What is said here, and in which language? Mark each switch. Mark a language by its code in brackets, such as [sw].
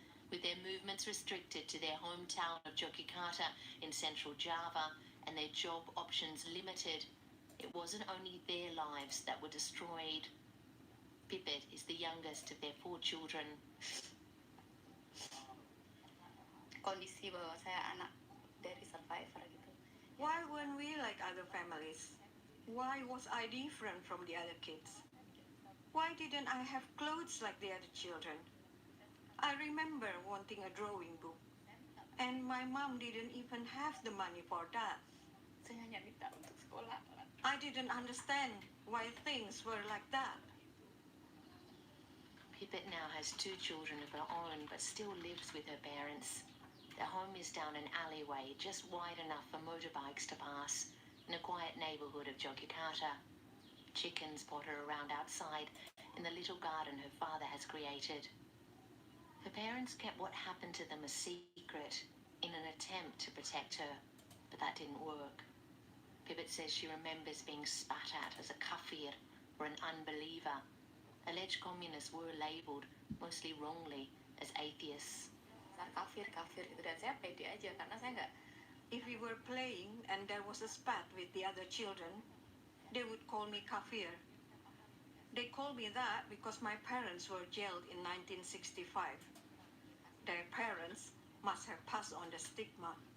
[en] With their movements restricted to their hometown of Yogyakarta in central Java and their job options limited, it wasn't only their lives that were destroyed. Pipit is the youngest of their 4 children. [id] Kondisi bahwa saya anak dari survivor gitu. [en] Why weren't we like other families? Why was I different from the other kids? Why didn't I have clothes like the other children? I remember wanting a drawing book, and my mom didn't even have the money for that. [id] Saya hanya minta untuk sekolah. [en] I didn't understand why things were like that. Pipit now has 2 children of her own, but still lives with her parents. Their home is down an alleyway, just wide enough for motorbikes to pass, in a quiet neighbourhood of Yogyakarta. Chickens potter around outside in the little garden her father has created. Her parents kept what happened to them a secret in an attempt to protect her, but that didn't work. Pipit says she remembers being spat at as a kafir or an unbeliever. Alleged communists were labelled, mostly wrongly, as atheists. [id] Kafir gitu, dan saya pede aja karena saya nggak. [en] If we were playing and there was a spat with the other children, they would call me kafir. They called me that because my parents were jailed in 1965. Their parents must have passed on the stigma.